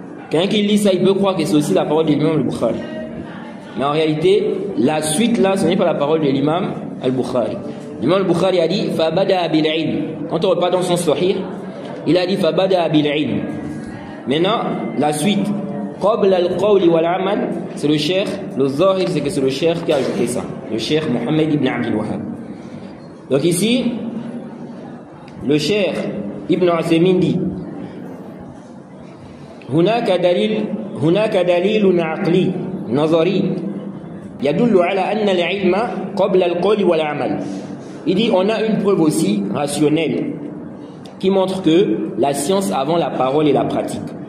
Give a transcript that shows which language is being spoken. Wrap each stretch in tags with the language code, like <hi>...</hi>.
<fr>Quelqu'un qui lit ça, il peut croire que c'est aussi la parole de l'imam al-Bukhari. Mais en réalité, la suite là, ce n'est pas la parole de l'imam al-Bukhari. L'imam al-Bukhari a dit Fabada bil ilm. Quand on repart dans son sahih, il a dit Fabada bil ilm. Maintenant, la suite, qabla al-qawli wal amal, c'est le cheikh, le zahir, c'est que c'est le cheikh qui a ajouté ça. Le cheikh Mohammed ibn Abdul Wahhab. Donc ici, le cheikh Ibn Uthaymin dit</fr> <ar>هناك دليل عقلي نظري يدل على أن العلم قبل القول والعمل.</ar> <fr>Il dit on a une preuve aussi rationnelle qui montre que la science avant la parole et la pratique.</fr>